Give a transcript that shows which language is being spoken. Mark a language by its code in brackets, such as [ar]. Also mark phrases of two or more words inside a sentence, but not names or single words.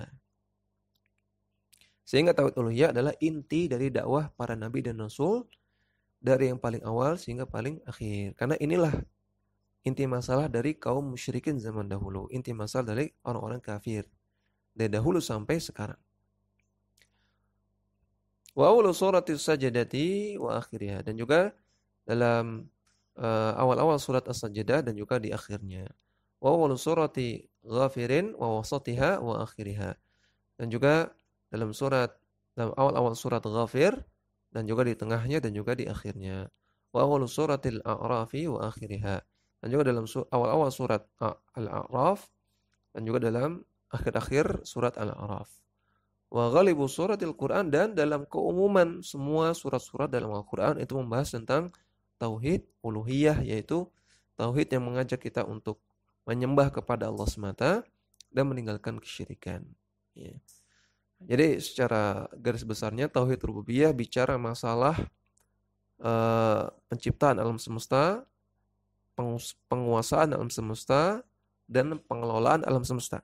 [id] Sehingga tauhid uluhiyah adalah inti dari dakwah para nabi dan rasul dari yang paling awal sehingga paling akhir. Karena inilah inti masalah dari kaum musyrikin zaman dahulu, inti masalah dari orang-orang kafir dari dahulu sampai sekarang. [ar] وأول سورة السجدة وآخرها, [id] dan juga dalam awal-awal surat As-Sajdah dan juga di akhirnya. [ar] وأول سورة غافر ووسطها وآخرها. [id] Dan juga dalam awal-awal surat Ghafir dan juga di tengahnya dan juga di akhirnya. [ar] وأول سورة الأعراف وآخرها. [id] Dan juga dalam awal-awal surat Al-A'raf dan juga dalam akhir-akhir surat Al-A'raf. [ar] وغالب سور القرآن, [id] dan dalam keumuman semua surat-surat dalam Al-Quran itu membahas tentang tauhid uluhiyah, yaitu tauhid yang mengajak kita untuk menyembah kepada Allah semata dan meninggalkan kesyirikan. Ya. Jadi secara garis besarnya tauhid rububiyah bicara masalah penciptaan alam semesta, penguasaan alam semesta, dan pengelolaan alam semesta.